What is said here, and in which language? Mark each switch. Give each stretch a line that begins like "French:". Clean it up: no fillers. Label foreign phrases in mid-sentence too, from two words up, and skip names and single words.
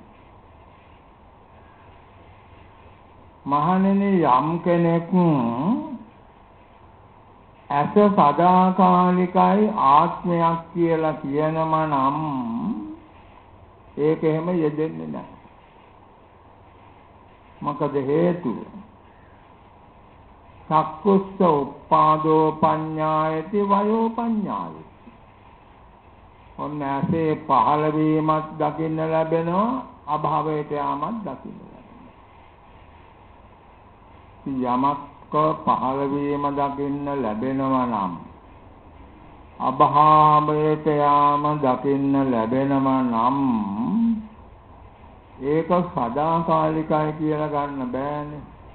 Sinhala: මහණෙනි යම් කෙනෙක් ඇස සදාකාලිකයි ආත්මයක් කියලා කියනම නම් ඒක එහෙම යෙදෙන්නේ නැහැ. මොකද හේතුව?
Pali: චක්කුස්ස උප්පාදෝ පඤ්ඤායති වයෝ පඤ්ඤායති.
Sinhala: ඔන්න ඇසේ පහළ වීමත් දකින්න ලැබෙනවා අභාවයට යාමත් දකින්න ලැබෙනවා. යමක් පහළ වීම දකින්න ලැබෙනවා නම් අභාවයට යාම දකින්න ලැබෙනවා නම් ඒක සදාකාලිකයි කියලා ගන්න බෑනේ.